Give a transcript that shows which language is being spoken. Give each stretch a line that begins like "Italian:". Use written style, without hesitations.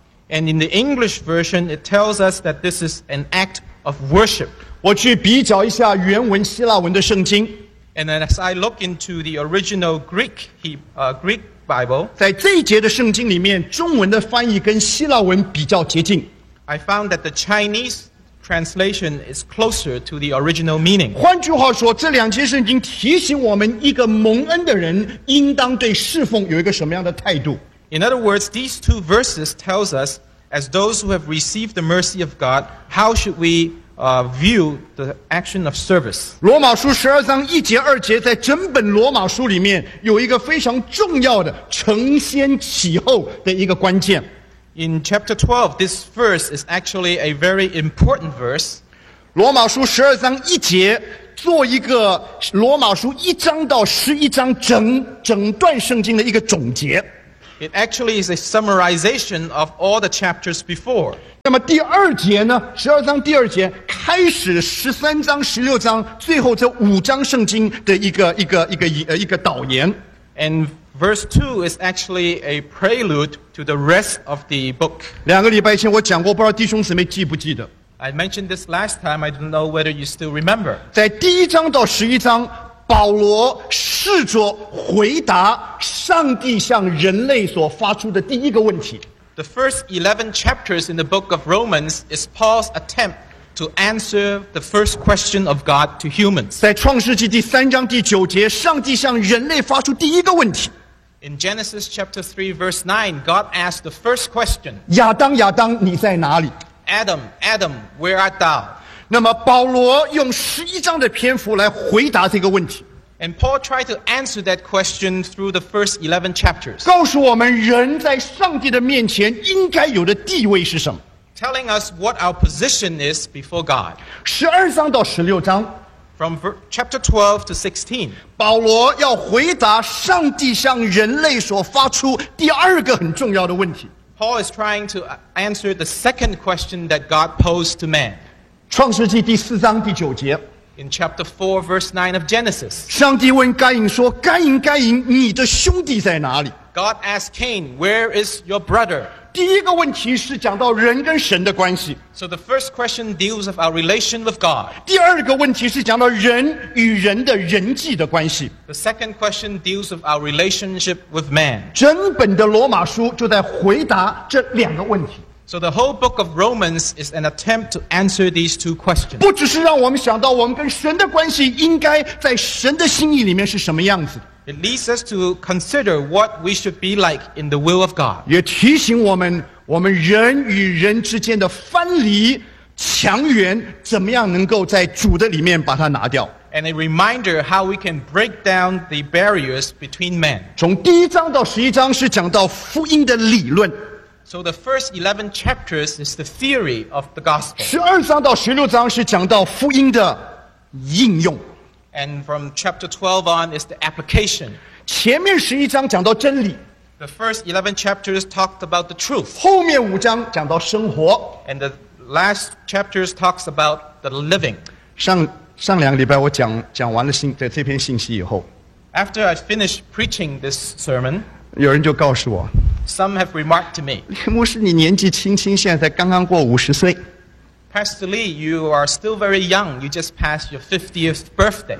English: And in the English version, it tells us that this is an act of worship.
Chinese: 我去比较一下原文希腊文的圣经。
English: And then as I look into the original Greek, Greek Bible,
Chinese: 在这一节的圣经里面，中文的翻译跟希腊文比较接近。
English: I found that the Chinese translation is closer to the original meaning.
Chinese: 换句话说，这两节圣经提醒我们，一个蒙恩的人应当对侍奉有一个什么样的态度。
English: In other words, these two verses tells us, as those who have received the mercy of God, how should we view the action of service?
Chinese: 罗马书十二章一节二节，在整本罗马书里面有一个非常重要的承先启后的一个关键。
English: In chapter 12, this verse is actually a very important verse.
Chinese: 罗马书十二章一节，做一个罗马书一章到十一章整段圣经的一个总结。
English: It actually is a summarization of all the chapters before.
Chinese: 那么第二节呢？十二章第二节开始，十三章、十六章，最后这五章圣经的一个导言。
English: And verse 2 is actually a prelude to the rest of the book.
Chinese: 两个礼拜前我讲过，不知道弟兄姊妹记不记得。
English: I mentioned this last time, I don't know whether you still remember.
Chinese: 在第一章到十一章，保罗试着回答上帝向人类所发出的第一个问题。
English: The first 11 chapters in the book of Romans is Paul's attempt to answer the first question of God to humans.
Chinese: 在创世纪第三章第九节，上帝向人类发出第一个问题。
English: In Genesis chapter 3 verse 9, God asked the first question.
Chinese: 亚当，亚当，你在哪里？
English: Adam, Adam, where art thou?
Chinese: 那么保罗用十一章的篇幅来回答这个问题。
English: And Paul tried to answer that question through the first 11 chapters.
Chinese: 告诉我们人在上帝的面前应该有的地位是什么。
English: Telling us what our position is before God.
Chinese: 十二章到十六章。
English: From chapter 12 to 16,
Chinese: 保罗要回答上帝向人类所发出第二个很重要的问题。
English: Paul is trying to answer the second question that God posed to man.
Chinese: 创世纪第四章第九节。
English: In chapter 4, verse 9 of Genesis,
Chinese: 上帝问该隐说，该隐，该隐，你的兄弟在哪里？
English: God asked Cain, where is your brother?
Chinese: 第一个问题是讲到人跟神的关系。
English: So the first question deals with our relation with God.
Chinese: 第二个问题是讲到人与人的人际的关系。
English: The second question deals with our relationship with man.
Chinese: 整本的罗马书就在回答这两个问题。
English: So the whole book of Romans is an attempt to answer these two questions.
Chinese: 不只是让我们想到我们跟神的关系应该在神的心意里面是什么样子。
English: It leads us to consider what we should be like in the will of God.
Chinese: 也提醒我们，我们人与人之间的藩篱、墙垣，怎么样能够在主的里面把它拿掉。
English: And a reminder how we can break down the barriers between men.
Chinese: 从第一章到十一章是讲到福音的理论。
English: So the first 11 chapters is the theory of the gospel.
Chinese: 十二章到十六章是讲到福音的应用。
English: And from chapter 12 on is the application.
Chinese: 前面十一章讲到真理。
English: The first 11 chapters talked about the truth.
Chinese: 后面五章讲到生活。
English: And the last chapters talks about the living.
Chinese: 上两个礼拜我讲完了这篇信息以后。
English: After I finished preaching this sermon,
Chinese: 有人就告诉我。
English: Some have remarked to me.
Chinese: 牧师你年纪轻轻现在才刚刚过五十岁。
English: Pastor Lee, you are still very young. You just passed your 50th birthday.